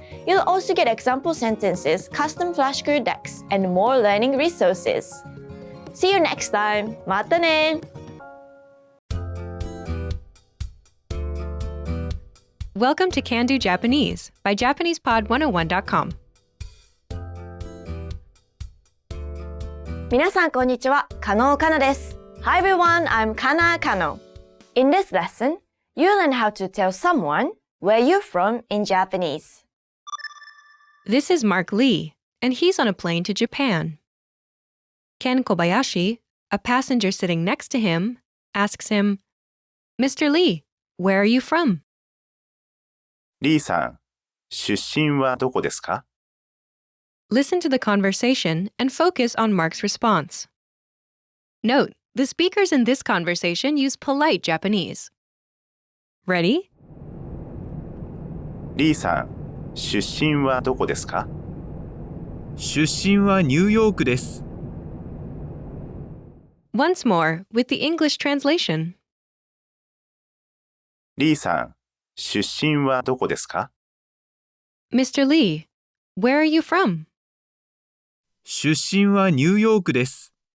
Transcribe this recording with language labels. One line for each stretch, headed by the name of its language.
English: You'll also get example sentences, custom flashcard decks, and more learning resources. See you next time!
Japanese: またね!
English: Welcome to Can Do Japanese by JapanesePod101.com.
Japanese: 皆さんこんにちは、加納かなです。
English: Hi everyone, I'm Kana Kano. In this lesson, you learn how to tell someone where you're from in Japanese. This is Mark Lee, and he's on a plane to Japan. Ken Kobayashi, a passenger sitting next to him, asks him, Mr. Lee, where are you from?
Japanese: リーさん、出身はどこですか？
English: Listen to the conversation and focus on Mark's response. Note, the speakers in this conversation use polite Japanese. Ready?
Japanese: リーさん、出身はどこですか？出身はニューヨークです。
English: Once more, with the English translation.
Japanese: リーさん、出身はどこですか？
English: Mr. Lee, where are you from?
Japanese: 出身はニューヨークです。